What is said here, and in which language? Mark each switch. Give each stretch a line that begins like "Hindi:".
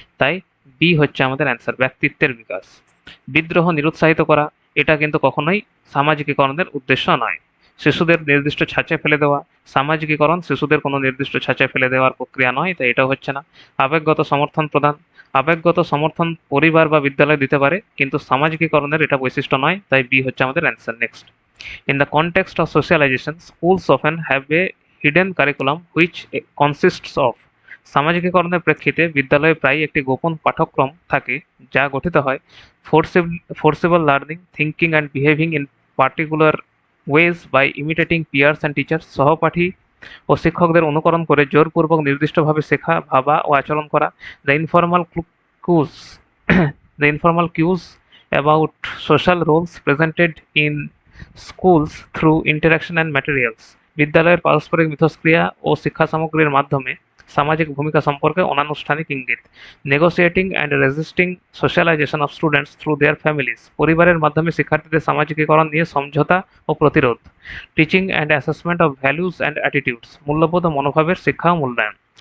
Bangla: তাই বি হচ্ছে আমাদের অ্যান্সার, ব্যক্তিত্বের বিকাশ। বিদ্রোহ নিরুৎসাহিত করা, এটা কিন্তু কখনোই সামাজিকীকরণের উদ্দেশ্য নয়। শিশুদের নির্দিষ্ট ছাঁচে ফেলে দেওয়া। সামাজিকীকরণ শিশুদের কোনো নির্দিষ্ট ছাঁচে ফেলে দেওয়ার প্রক্রিয়া নয়, তাই এটাও হচ্ছে না। আবেগগত সমর্থন প্রদান। আবেগগত সমর্থন পরিবার বা বিদ্যালয় দিতে পারে, কিন্তু সামাজিকীকরণের এটা বৈশিষ্ট্য নয়, তাই বি হচ্ছে আমাদের answer.
English: Next, in the context of socialization, schools often have a hidden curriculum which consists of।
Bangla: সামাজিকীকরণের প্রেক্ষিতে বিদ্যালয়ে প্রায়ই একটি গোপন পাঠ্যক্রম থাকে যা গঠিত হয়
English: forcible learning, thinking and behaving in particular ways by imitating peers and teachers।
Bangla: সহপাঠী ও শিক্ষকদের অনুকরণ করে জোরপূর্বক নির্দিষ্টভাবে শেখা, ভাবা ও আচরণ করা।
English: the informal cues the informal cues about social roles presented in schools through interaction and materials।
Bangla: বিদ্যালয়ের পারস্পরিক মিথস্ক্রিয়া ও শিক্ষা সামগ্রীর মাধ্যমে সামাজিক ভূমিকা সম্পর্কে অনানুষ্ঠানিক ইঙ্গিত।
English: Negotiating and resisting socialization of students through their families.
Bangla: পরিবারের মাধ্যমে শিক্ষার্থীদের সামাজিকীকরণ নিয়ে সমঝোতা ও প্রতিরোধ।
English: Teaching and assessment of values and attitudes.
Bangla: মূল্যবোধ ও মনোভাবের শিক্ষা ও মূল্যায়ন।